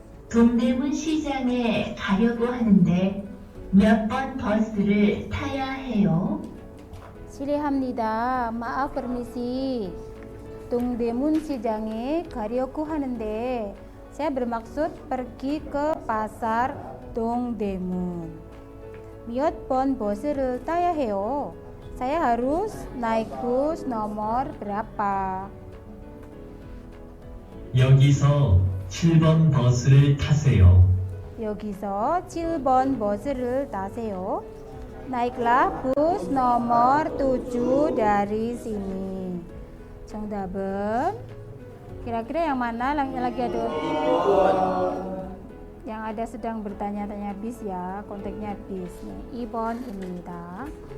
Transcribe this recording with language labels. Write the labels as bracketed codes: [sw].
[ko] 동대문 시장에 가려고 하는데 몇 번 버스를 타야 해요? 실례합니다. [id] maaf permisi. [ko] 동대문 시장에 가려고 하는데 [id] saya bermaksud pergi ke pasar 동대문. [ko] 몇 번 버스를 타야 해요? [id] saya harus naik bus nomor berapa? [ko] 여기서 7번 버스를 타세요. 여기서 7번 버스를 타세요. [id] Naiklah bus nomor 7 dari sini. [ko] 정답은 [id] kira-kira yang mana lagi ada yang ada sedang bertanya-tanya bis ya, konteksnya bis nih. [ko] 2번입니다.